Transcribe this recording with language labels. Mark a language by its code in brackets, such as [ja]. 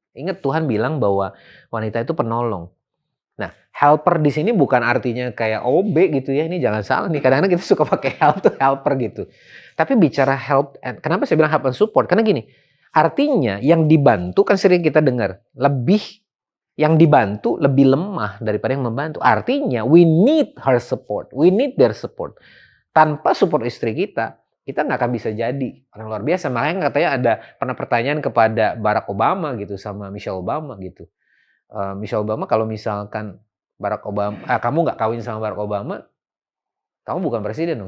[id] Ingat Tuhan bilang bahwa wanita itu penolong. Nah, helper di sini bukan artinya kayak OB gitu ya. Ini jangan salah nih. Kadang-kadang kita suka pakai help tuh helper gitu. Tapi bicara help, kenapa saya bilang [en] help and support? [id] Karena gini, artinya yang dibantu kan sering kita dengar. Yang dibantu lebih lemah daripada yang membantu. Artinya [en] we need her support. We need their support. [id] Tanpa support istri kita nggak akan bisa jadi orang luar biasa. Makanya katanya ada pernah pertanyaan kepada Barack Obama gitu sama Michelle Obama gitu. Michelle Obama, kalau misalkan Barack Obama, kamu nggak kawin sama Barack Obama, kamu bukan presiden dong.